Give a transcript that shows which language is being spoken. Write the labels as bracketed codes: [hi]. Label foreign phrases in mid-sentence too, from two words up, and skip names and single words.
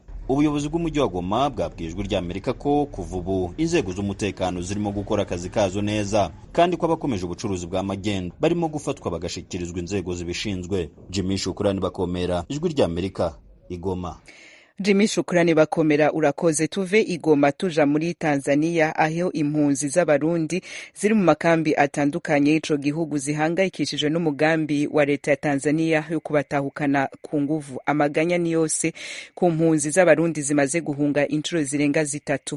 [rw] Ubuyobozi bw'umujyi wa Goma bwabwiye ijwi rya Amerika ko kuva ubu inzego z'umutekano zirimo gukora akazi kazo neza kandi ko abakomeje ubucuruzi bwa magendu barimo gufatwa bagashikirizwa inzego zibishinzwe. Jimmy Shukrani Bakomera, ijwi rya Amerika, Igoma. [rn] Jimmy Shukrani Bakomera, urakoze. Tuve Igoma tuja muri Tanzania aho impunzi z'abarundi ziri mu makambi atandukanye y'ico gihugu zihangayikishije n'umugambi wa leta ya Tanzania yo kubatahukana ku nguvu. Amaganya ni yose ku mpunzi z'abarundi zimaze guhunga inshuro zirenga 3.